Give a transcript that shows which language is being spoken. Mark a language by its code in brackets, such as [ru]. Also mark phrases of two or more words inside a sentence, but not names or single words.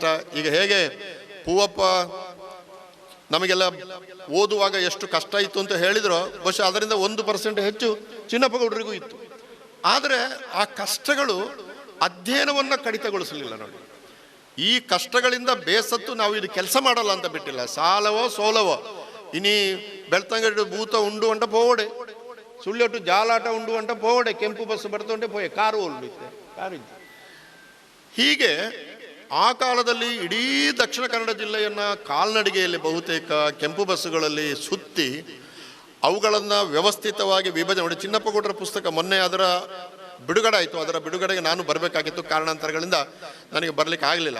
[kn] ಈಗ ಹೇಗೆ ಪೂವಪ್ಪ ನಮಗೆಲ್ಲ ಓದುವಾಗ ಎಷ್ಟು ಕಷ್ಟ ಇತ್ತು ಅಂತ ಹೇಳಿದ್ರು, ಬಹುಶಃ ಅದರಿಂದ 1% ಹೆಚ್ಚು ಚಿನ್ನಪ್ಪಗೌಡರಿಗೂ ಇತ್ತು. ಆದರೆ ಆ ಕಷ್ಟಗಳು ಅಧ್ಯಯನವನ್ನು ಕಡಿತಗೊಳಿಸಲಿಲ್ಲ. ನೋಡಿ, ಈ ಕಷ್ಟಗಳಿಂದ ಬೇಸತ್ತು ನಾವು ಇದು ಕೆಲಸ ಮಾಡಲ್ಲ ಅಂತ ಬಿಟ್ಟಿಲ್ಲ. [tcy] ಸಾಲವೋ ಸೋಲವೋ ಇನಿ ಬೆಳ್ತಂಗಡಿ ಭೂತ ಉಂಡು ಅಂಟ ಪೋವಡೆ, ಸುಳ್ಳೆಟ್ಟು ಜಾಲಾಟ ಉಂಡು ಅಂಟ ಪೋವಡೆ, ಕೆಂಪು ಬಸ್ ಬರ್ತೊಂಡೆ ಪೋಯೆ, ಕಾರು ಕಾರಿದ್ದು. [kn] ಹೀಗೆ ಆ ಕಾಲದಲ್ಲಿ ಇಡೀ ದಕ್ಷಿಣ ಕನ್ನಡ ಜಿಲ್ಲೆಯನ್ನು ಕಾಲ್ನಡಿಗೆಯಲ್ಲಿ ಬಹುತೇಕ ಕೆಂಪು ಬಸ್ಸುಗಳಲ್ಲಿ ಸುತ್ತಿ ಅವುಗಳನ್ನು ವ್ಯವಸ್ಥಿತವಾಗಿ ವಿಭಜನೆ ಮಾಡಿ. ಚಿನ್ನಪ್ಪಗೌಡರ ಪುಸ್ತಕ ಮೊನ್ನೆ ಅದರ ಬಿಡುಗಡೆ ಆಯಿತು. ಅದರ ಬಿಡುಗಡೆಗೆ ನಾನು ಬರಬೇಕಾಗಿತ್ತು, ಕಾರಣಾಂತರಗಳಿಂದ ನನಗೆ ಬರಲಿಕ್ಕೆ ಆಗಲಿಲ್ಲ.